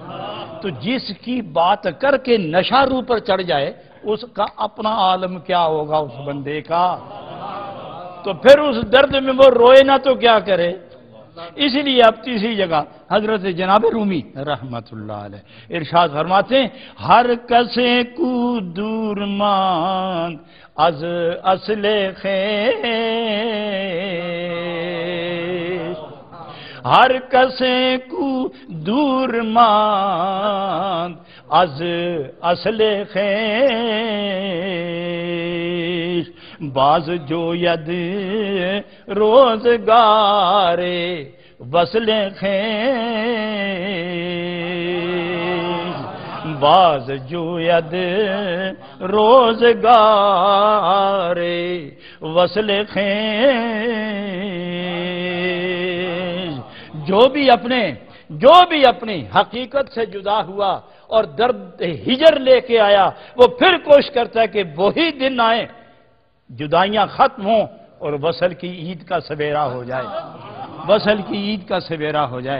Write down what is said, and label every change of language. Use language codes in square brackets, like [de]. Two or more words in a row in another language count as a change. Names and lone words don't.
[ur] تو جس کی بات کر کے نشہ روح پر چڑھ جائے، اس کا اپنا عالم کیا ہوگا اس بندے کا؟ تو پھر اس درد میں وہ روئے نہ تو کیا کرے؟ اسی لیے اب تیسری جگہ حضرت جناب رومی رحمت اللہ علیہ ارشاد فرماتے ہیں، [fa] ہر کسے کو دور ماند از اصل خیش، ہر کسے کو دور ماند از اصل خیش، باز جو ید روزگار وصل خیش، باز جو ید روزگار وصل خیش، [ur] جو بھی اپنی حقیقت سے جدا ہوا اور درد ہجر لے کے آیا، وہ پھر کوشش کرتا ہے کہ وہی دن آئے، جدائیاں ختم ہوں اور وصل کی عید کا سویرا ہو جائے، وصل کی عید کا سویرا ہو جائے۔